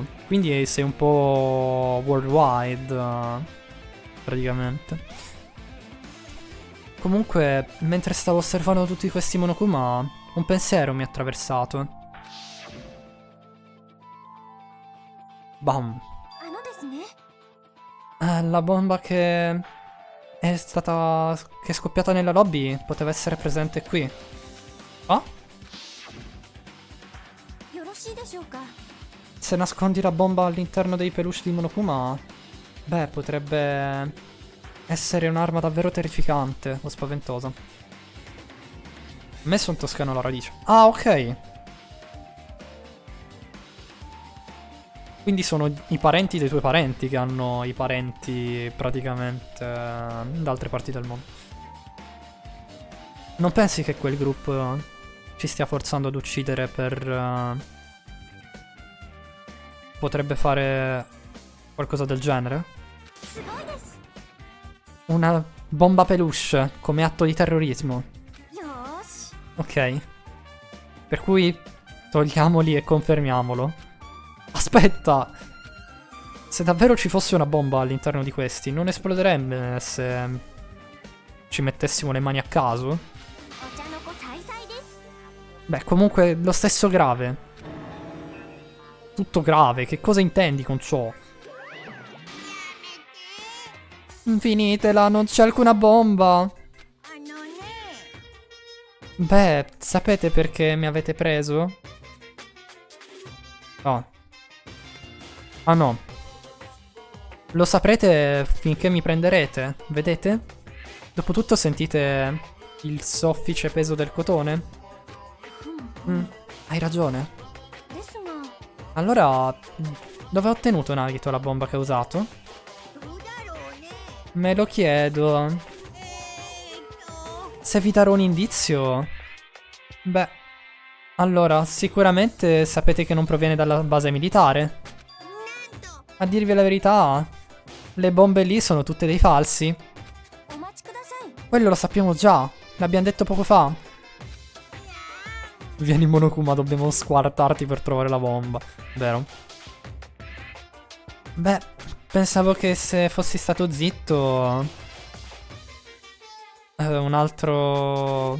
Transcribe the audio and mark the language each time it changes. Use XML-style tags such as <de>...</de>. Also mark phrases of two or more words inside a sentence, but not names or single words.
<it>Quindi sei un po' worldwide. Praticamente. Comunque, mentre stavo osservando tutti questi Monokuma, un pensiero mi ha attraversato. Bam.</it> <ja>あのですね</ja> <it>La bomba che è stata. Che è scoppiata nella lobby poteva essere presente qui. Ah?</it> <ja>よろしいでしょうか</ja> <it>Se nascondi la bomba all'interno dei peluche di Monokuma, beh, potrebbe essere un'arma davvero terrificante o spaventosa. Messo un toscano alla radice. Ah, ok. Quindi sono i parenti dei tuoi parenti che hanno i parenti praticamente da altre parti del mondo. Non pensi che quel gruppo ci stia forzando ad uccidere per... potrebbe fare qualcosa del genere?</it> <ja>すごいです</ja> <it>Una bomba peluche come atto di terrorismo.</it> <ja>よーし</ja> <it>Ok. Per cui togliamoli e confermiamolo. Aspetta! Se davvero ci fosse una bomba all'interno di questi, non esploderebbe se ci mettessimo le mani a caso?</it> <ja>お茶の子さいさいです</ja> <it>Beh, comunque lo stesso grave. Tutto grave, che cosa intendi con ciò? Finitela, non c'è alcuna bomba.</it> <ja>あのね</ja> <it>Beh, sapete perché mi avete preso? Oh. Ah no. Lo saprete finché mi prenderete, vedete? Dopotutto sentite il soffice peso del cotone? Hai ragione.</it> <ja>ですが</ja> <it>Allora, dove ha ottenuto Nagito la bomba che ha usato?</it> <ja>どうだろうね</ja> <it>Me lo chiedo. Se vi darò un indizio... Beh... Allora, sicuramente sapete che non proviene dalla base militare.</it> <ja>なんと</ja> <it>A dirvi la verità, le bombe lì sono tutte dei falsi.</it> <ja>お待ちください</ja> <it>Quello lo sappiamo già, l'abbiamo detto poco fa. Vieni Monokuma, dobbiamo squartarti per trovare la bomba. Vero? Beh, pensavo che se fossi stato zitto... un altro...</it>